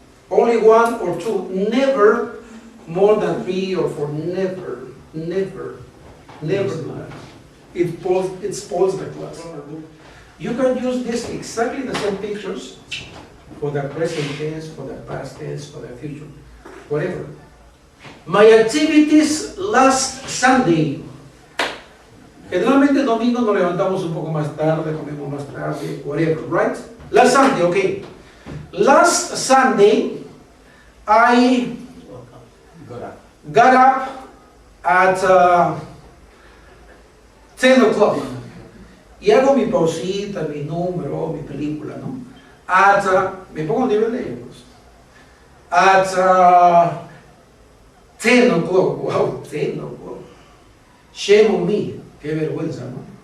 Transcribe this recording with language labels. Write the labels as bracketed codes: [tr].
[en] Only 1 or 2, never more than 3 or 4, never do that. It spoils the class. You can use this exactly the same pictures for the present tense, for the past tense, for the future, whatever. My activities last Sunday. [es] Generalmente el domingo nos levantamos un poco más tarde, comemos más tarde, [en] whatever, right? Last Sunday, okay. Last Sunday, I got up at 10 o'clock. [es] Y hago mi pausita, mi número, mi película, ¿no? Me pongo el nivel de ellos. [en] At 10 o'clock, wow, 10 o'clock. Shame on me, [es] qué vergüenza, ¿no?